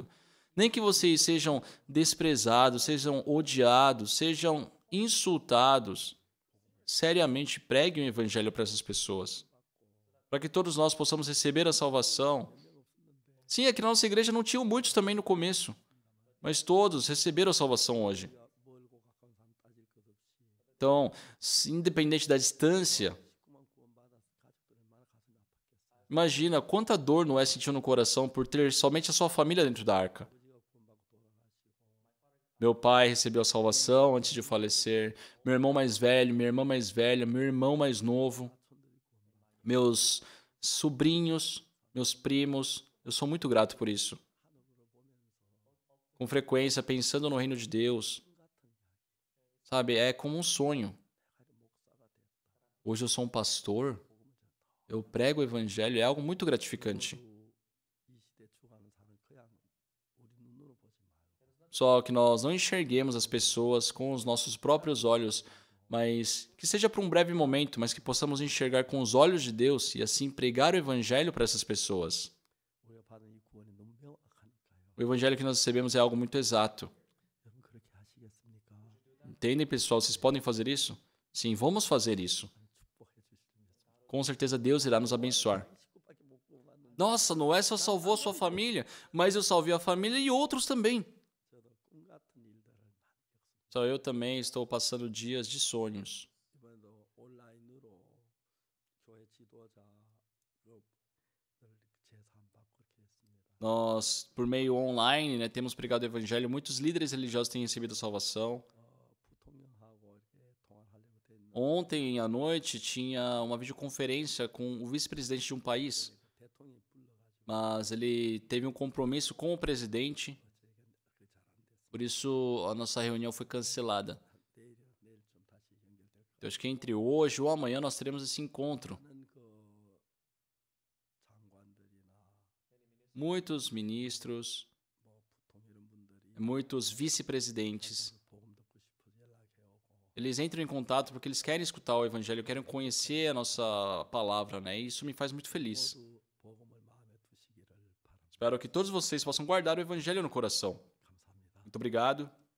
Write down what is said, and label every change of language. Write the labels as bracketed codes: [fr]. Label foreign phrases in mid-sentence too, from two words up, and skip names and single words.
[pt] Nem que vocês sejam desprezados, sejam odiados, sejam insultados. Seriamente preguem o evangelho para essas pessoas. Para que todos nós possamos receber a salvação. Sim, aqui na nossa igreja não tinham muitos também no começo. Mas todos receberam a salvação hoje. [ko] 멀고 가까운 사람 따질 것 없이 [pt] Então, independente da distância, [ko] 식구만 구원받아서 가족들 얼마나 가슴이 아팠겠어요. [pt] imagina quanta dor Noé sentiu no coração por ter somente a sua família dentro da arca. [ko] 아버지가 구원받고 돌아가시고 [pt] Meu pai recebeu a salvação antes de falecer. Meu irmão mais velho, minha irmã mais velha, meu irmão mais novo, meus sobrinhos, meus primos. Eu sou muito grato por isso. Com frequência, pensando no reino de Deus, sabe, é como um sonho. Hoje eu sou um pastor, eu prego o evangelho, é algo muito gratificante. [ko] 이 시대 죽어가는 사람은 그냥 우리 눈으로 보지 말고 [pt] Só que nós não enxerguemos as pessoas com os nossos próprios olhos, mas que seja por um breve momento, mas que possamos enxergar com os olhos de Deus e assim pregar o evangelho para essas pessoas. [ko] 우리가 받은 이 구원이 너무 명확하니까요. [pt] O evangelho que nós recebemos é algo muito exato. [ko] 여러분 그렇게 하시겠습니까? [pt] Entendem, pessoal? Vocês podem fazer isso? Sim, vamos fazer isso. [ko] 축복해 주실 줄 믿습니다. [pt] Com certeza Deus irá nos abençoar. [ko] 식구밖에 못 구원받는데 [pt] Nossa, Noé só salvou a sua família, mas eu salvei a família e outros também. [ko] 저도 꿈 같은 일들을 많이 겪습니다. [pt] Só eu também estou passando dias de sonhos. [ko] 이번에도 온라인으로 교회 지도자를 제사함 받고 이렇게 했습니다. [pt] Nós, por meio online, né, temos pregado o evangelho. Muitos líderes religiosos têm recebido a salvação. [ko] 부통령하고 이렇게 통화를 하려고 했는데 [pt] Ontem à noite tinha uma videoconferência com o vice-presidente de um país, [ko] 대통령이 불러가지고 [pt] mas ele teve um compromisso com o presidente, [ko] 저에게 그게 잘 안 됐어요. [pt] por isso a nossa reunião foi cancelada. [ko] 내일 좀 다시 연결될 것 [pt] Eu acho que entre hoje ou amanhã nós teremos esse encontro. [ko] 많은 그 장관들이나 [pt] Muitos ministros, [ko] 뭐 부통 이런 분들이 [pt] muitos vice-presidentes, [ko] 복음 듣고 싶어서 연락해 오고 [pt] eles entram em contato porque eles querem escutar o evangelho, querem conhecer a nossa palavra, né? E isso me faz muito feliz. [ko] 모두 복음을 마음에 두시기를 바랍니다. [pt] Espero que todos vocês possam guardar o evangelho no coração. [ko] 감사합니다. [pt] Muito obrigado.